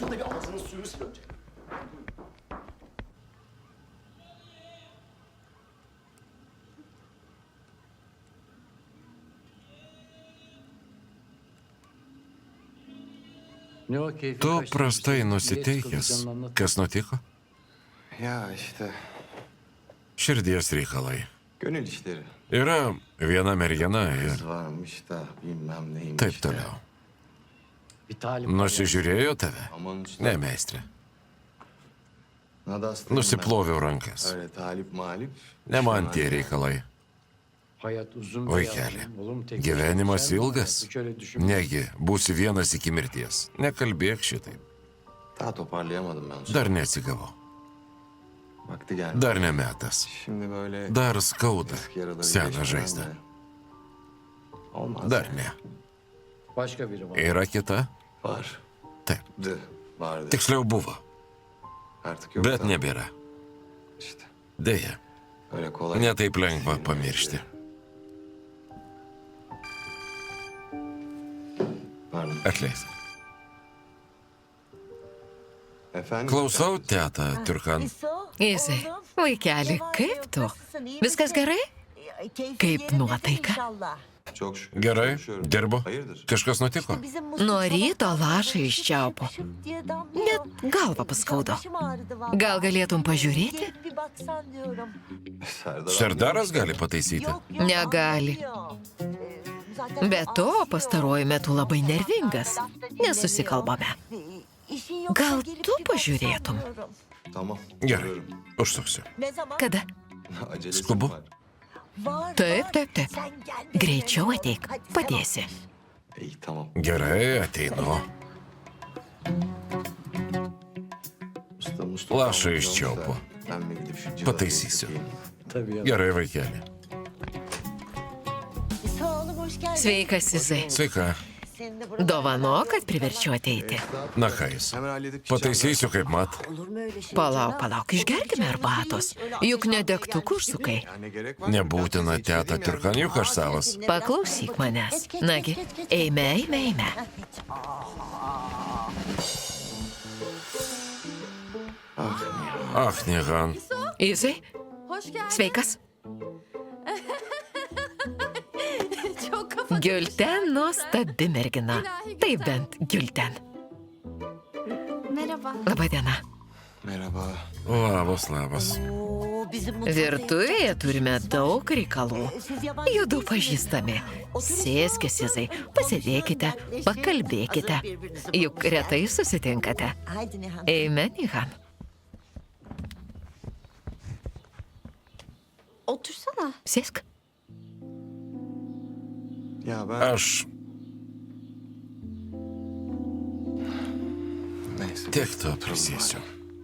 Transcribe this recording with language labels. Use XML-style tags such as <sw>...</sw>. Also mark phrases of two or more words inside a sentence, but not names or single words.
<lt>Tu prastai nusiteikęs. Kas nutiko?</lt> <tr>Ya işte</tr> <lt>Širdies reikalai.</lt> <tr>gönül işleri.</tr> <lt>Yra viena mergina ir</lt> <tr>Varmış da bilmem neymiş.</tr> <lt>taip</lt> <tr>de.</tr> <lt>toliau.</lt> <tr>Bir talip</tr> <lt>Nusižiūrėjo tave?</lt> <tr>Aman usta.</tr> <lt>Ne, meistrė.</lt> <tr>Nadas dedim</tr> <lt>Nusiploviau rankas.</lt> <tr>ben. Öyle talip malip.</tr> <lt>Ne man tie reikalai.</lt> <tr>hayat uzun bir</tr> <lt>Vaikeli,</lt> <tr>yalan. Oğlum tek</tr> <lt>gyvenimas</lt> <tr>sen</tr> <lt>ilgas.</lt> <tr>şöyle düşün.</tr> <lt>Negi, būsi vienas iki mirties. Nekalbėk šitaip.</lt> <tr>Daha toparlayamadım ben usta.</tr> <lt>Dar neatsigavau.</lt> <tr>Vakti geldi.</tr> <lt>Dar ne metas.</lt> <tr>Şimdi böyle</tr> <lt>Dar skauda.</lt> <tr>eski yaraları</tr> <lt>Seną</lt> <tr>geçmeden</tr> <lt>žaizdą.</lt> <tr>de olmaz.</tr> <lt>Dar ne.</lt> <tr>Başka biri var.</tr> <lt>Yra kita?</lt> <tr>Var.</tr> <lt>Taip.</lt> <tr>Vardı.</tr> <lt>Tiksliau buvo.</lt> <tr>Artık yok.</tr> <lt>Bet</lt> <tr>da</tr> <lt>nebėra.</lt> <tr>İşte</tr> <lt>Deja,</lt> <tr>öyle kolay.</tr> <lt>netaip lengva pamiršti.</lt> <tr>Pardon.</tr> <lt>Atleisk.</lt> <tr>Efendim?</tr> <lt>Klausau, teta Turkan. Izai, vaikeli, kaip tu? Viskas gerai? Kaip nuotaika?</lt> <tr>Çok şükür.</tr> <lt>Gerai,</lt> <tr>çalışıyorum.</tr> <lt>dirbu.</lt> <tr>Hayırdır?</tr> <lt>Kažkas nutiko? Nuo ryto lašai iš čiaupo. Net galva paskaudo. Gal galėtum pažiūrėti? Serdaras gali pataisyti. Negali. Be to, pastaruoju metu labai nervingas. Nesusikalbame. Gal tu pažiūrėtum?</lt> <tr>Tamam.</tr> <lt>Gerai,</lt> <tr>görüyorum.</tr> <lt>užsuksiu. Kada?</lt> <tr>Acelesi</tr> <lt>Skubu?</lt> <tr>var.</tr> <lt>Taip. Greičiau ateik, padėsi.</lt> <tr>İyi tamam.</tr> <lt>Gerai, ateinu.</lt> <tr>Usta Mustafa.</tr> <lt>Lašą iš čiaupo.</lt> <tr>Ben mi gidip şu civata</tr> <lt>Pataisysiu.</lt> <tr>yapayım? Tabii ya.</tr> <lt>Gerai, vaikeli. Sveikas, Izai. Sveika. Dovano, kad priverčiau ateiti. Na ką jis?</lt> <tr>Hemen halledip</tr> <lt>Pataisysiu, kaip mat. Palauk, išgerkime arbatos. Juk ne degtukų užsukai.</lt> <tr>Yani gerek var.</tr> <lt>Nebūtina, teta Turkan, juk aš savas. Paklausyk manęs. Nagi, eime. Ach, Nihan. Izai,</lt> <tr>Hoş geldin.</tr> <lt>sveikas.</lt> <tr>Çok kafa.</tr> <lt>Gülten nuostabi mergina. Tai bent Gülten.</lt> <tr>Merhaba.</tr> <lt>Labadiena.</lt> <tr>Merhaba.</tr> <lt>Labas. Virtuvėje turime daug reikalų. Judu pažįstami. Sėskis, Izai, pasėdėkite, pakalbėkite. Juk retai susitinkate. Eime, Nihan.</lt> <tr>Otursana.</tr> <lt>Sėsk.</lt> <tr>Ya ben...</tr> <lt>Aš</lt> <tr>Neyse.</tr> <lt>tiek to prisėsiu.</lt>